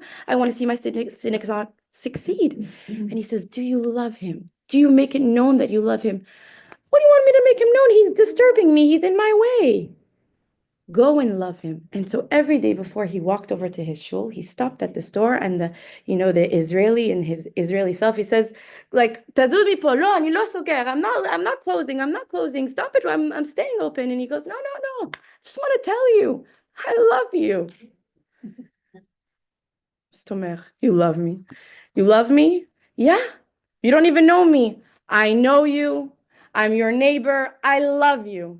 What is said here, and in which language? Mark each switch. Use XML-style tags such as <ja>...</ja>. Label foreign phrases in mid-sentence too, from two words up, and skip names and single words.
<en>I want to see my synagogue succeed. And he says, do you love him? Do you make it known that you love him? What do you want me to make him known? He's disturbing me. He's in my way. Go and love him. And so every day before he walked over to his shul, he stopped at the store, and the Israeli in his Israeli self, he says, like,</en> <he>תזוז מפה, לא, אני לא סוגר.</he> <en>I'm not closing. Stop it. I'm staying open. And he goes, no. I just want to tell you, I love you. Stomer, you love me. You love me? Yeah. You don't even know me. I know you. I'm your neighbor. I love you.</en>